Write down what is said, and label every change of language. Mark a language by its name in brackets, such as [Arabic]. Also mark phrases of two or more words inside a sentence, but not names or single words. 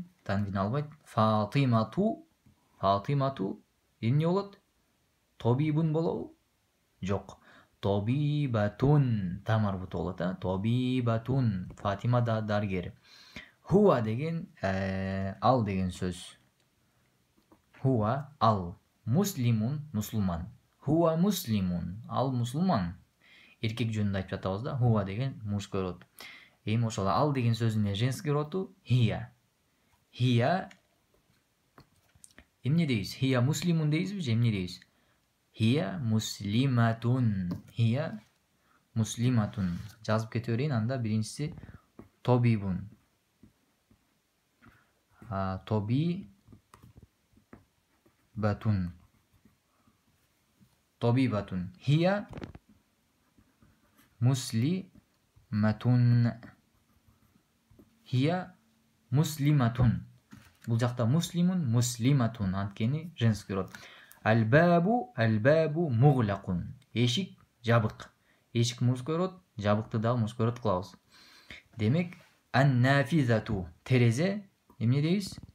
[Kyrgyz] Танвин албайт. Фатимату. Фатимату эмне болот? Тобибун болобу? Жок. Тобибатун тамар буту болот. Тобибатун. Фатима да дарыгер. Хуа деген ал деген сөз. Хуа ал. Муслимун мусулман. [Arabic] هو مسلمٌ. [Kyrgyz] Ал мусулман. Эркек жөнүндө айтып жатабыз да. Хуа деген [Russian] мужской род. [Kyrgyz] Эми ошол ал деген сөзүнүн [Russian] женский роду [Kyrgyz] хия. Хия эмне дейбиз? [Arabic] هي مسلمٌ [Kyrgyz] дейбизби же эмне дейбиз? [Arabic] هي مسلمةٌ. هي مسلمةٌ. [Kyrgyz] Жазып кете берейин. Анда биринчиси тобибун. Тобибатун. Тобибатун. [Arabic] هي مسلمةٌ. هي مسلمةٌ. [Kyrgyz] Бул жакта [Arabic] مسلمٌ، مسلمةٌ. [Kyrgyz] Анткени [Russian] женский род. [Arabic] الباب، الباب مغلقٌ. [Kyrgyz] Эшик жабык. Эшик [Russian] мужской род, [Kyrgyz] жабыкты дагы [Russian] мужской род [Kyrgyz] кылабыз. Демек ан-нафизату терезе эмне дейбиз?